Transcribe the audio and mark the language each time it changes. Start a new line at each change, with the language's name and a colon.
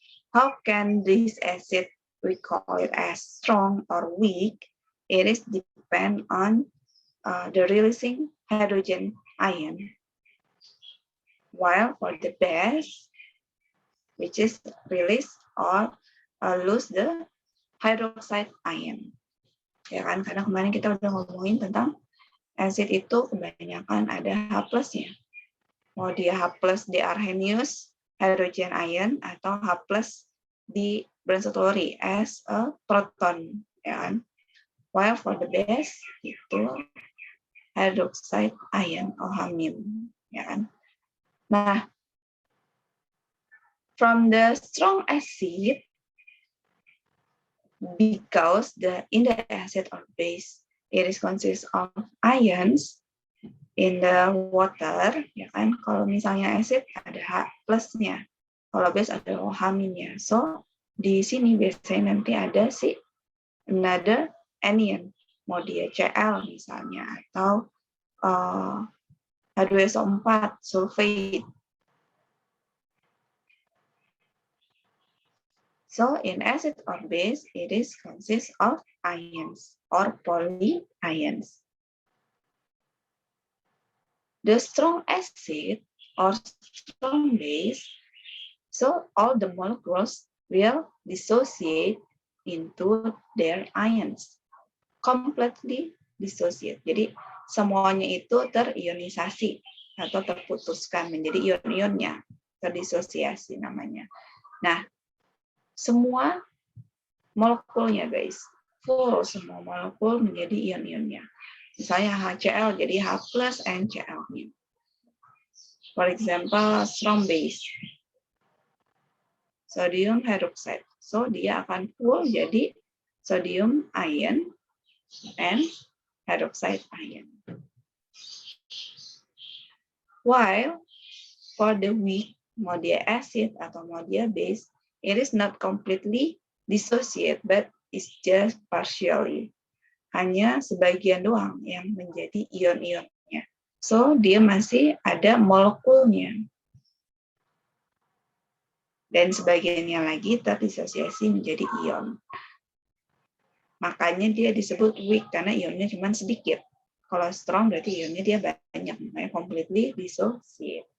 English: How can this acid, we call it as strong or weak? It is depend on the releasing hydrogen ion. While for the base, which is release or lose the hydroxide ion.
Indonesian: Ya kan, karena kemarin kita udah ngomongin tentang acid itu kebanyakan ada H plusnya. Mau dia H plus di Arrhenius, hydrogen ion, atau H plus di Brachet-Lowry
English: as a proton,
Indonesian: ya kan?
English: While for the base itu hydroxide ion or H-,
Indonesian: ya kan?
English: Nah, from the strong acid, because in the acid or base, it is consists of ions in the water,
Indonesian: ya kan? Kalau misalnya acid ada H plusnya, kalau base ada OH-nya. So di sini biasanya nanti ada si
English: another anion,
Indonesian: mau dia Cl misalnya, atau H2SO4 sulfate.
English: So in acid or base, it is consists of ions or polyions. The strong acid or strong base, so all the molecules will dissociate into their ions, completely dissociate.
Indonesian: Jadi semuanya itu terionisasi atau terputuskan menjadi ion-ionnya, terdisosiasi namanya. Nah, semua molekulnya guys, full semua molekul menjadi ion-ionnya. Misalnya HCl jadi H plus NCl-nya.
English: For example, strong base, sodium hydroxide.
Indonesian: So dia akan full jadi sodium ion and hydroxide ion.
English: While for the weak,
Indonesian: mau dia acid atau mau dia base,
English: it is not completely dissociate, but it's just partially.
Indonesian: Hanya sebagian doang yang menjadi ion-ionnya. So, dia masih ada molekulnya. Dan sebagiannya lagi terdisosiasi menjadi ion. Makanya dia disebut weak, karena ionnya cuma sedikit. Kalau strong berarti ionnya dia banyak, makanya
English: completely dissociate.